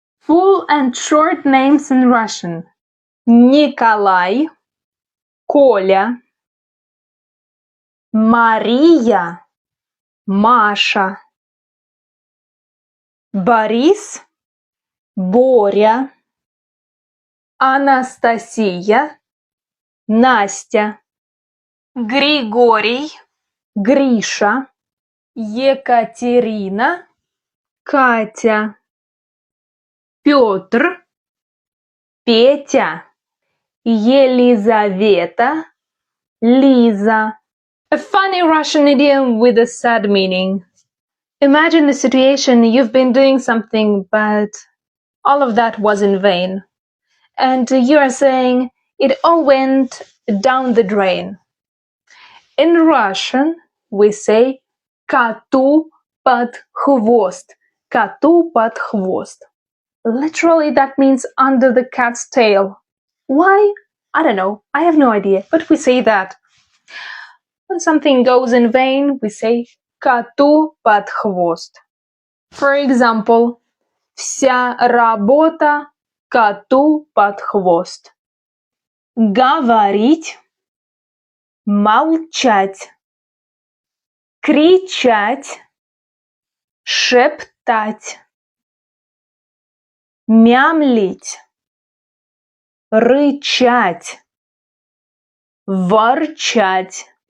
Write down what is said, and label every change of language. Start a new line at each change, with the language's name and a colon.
English: Full and short names in Russian.
Russian: Николай, Коля, Мария, Маша, Борис, Боря, Анастасия, Настя, Григорий, Гриша, Екатерина, Катя, Петр, Петя, Елизавета, Лиза.
English: A funny Russian idiom with a sad meaning. Imagine a situation you've been doing something, but all of that was in vain. And you are saying it all went down the drain. In Russian, we say
Russian: коту под хвост. Коту под хвост.
English: Literally, that means under the cat's tail. Why? I don't know. I have no idea. But we say that. When something goes in vain, we say
Russian: коту под хвост.
English: For example,
Russian: вся работа коту под хвост. Говорить, молчать, кричать, шептать, мямлить, рычать, ворчать,